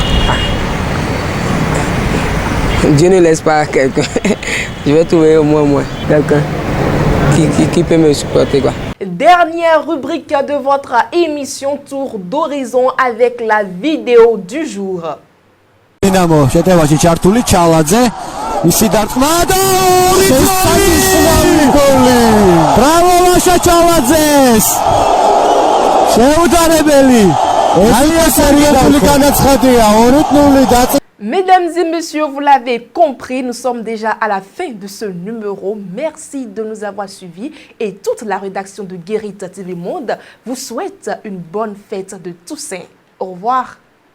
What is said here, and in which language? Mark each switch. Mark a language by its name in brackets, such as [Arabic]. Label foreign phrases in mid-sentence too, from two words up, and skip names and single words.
[French] Dieu ne laisse pas quelqu'un. Je vais trouver au moins quelqu'un qui peut me supporter, quoi. Dernière rubrique de votre émission Tour d'horizon avec la vidéo du jour. [Georgian] Dinamo, შეტევაში ჩართული ჩალაძე, ისი დარტყმა და გოლი! Bravo Lasha ჩალაძეს! შეუძლებელი! ძალიან სერიოზული განაცხადია, 2-0 დაწყ [French] Mesdames et messieurs, vous l'avez compris, nous sommes déjà à la fin de ce numéro. Merci de nous avoir suivis et toute la rédaction de Guérite TV Monde vous souhaite une bonne fête de Toussaint. Au revoir.